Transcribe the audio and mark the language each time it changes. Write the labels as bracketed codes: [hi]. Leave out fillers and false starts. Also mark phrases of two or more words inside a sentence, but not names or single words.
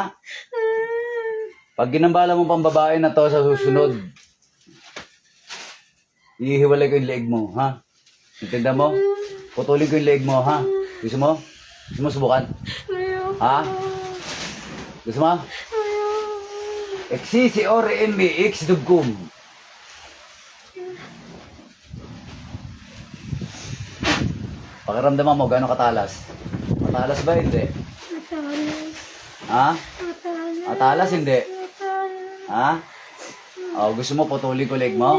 [tl] Pag ginambala mo pang babae na to sa susunod, ihiwalay ko yung leeg mo, ha? Intindihan mo? Putulin ko yung leeg mo, ha? Gusto mo? Gusto mo subukan? Ayoko. Ha? Gusto mo? Ayoko. Exisi ore en mi ex dugum. Pakiramdaman mo, gano'ng katalas? Matalas ba? Hindi. Matalas. Ha? Matalas. Matalas? Hindi. Matalas. Ha? Oh, gusto mo putulin ko leeg mo?